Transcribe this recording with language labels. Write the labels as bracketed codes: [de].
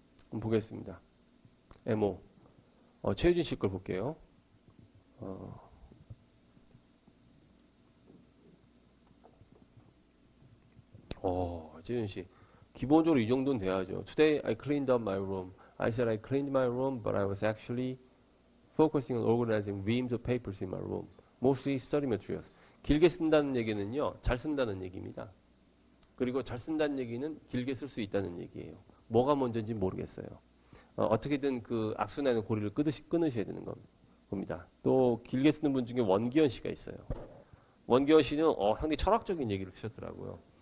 [ko] 한번 보겠습니다. 에모. 최유진 씨 걸 볼게요. 최유진 씨. 기본적으로 이 정도는 돼야죠. [en] Today I cleaned up my room. I said I cleaned my room, but I was actually focusing on organizing reams of papers in my room. Mostly study materials. [ko] 길게 쓴다는 얘기는요, 잘 쓴다는 얘기입니다. 그리고 잘 쓴다는 얘기는 길게 쓸 수 있다는 얘기예요. 뭐가 먼저인지 모르겠어요. 어떻게든 그 악순환의 고리를 끊으셔야 되는 겁니다. 또 길게 쓰는 분 중에 원기현 씨가 있어요. 원기현 씨는 상당히 철학적인 얘기를 쓰셨더라고요.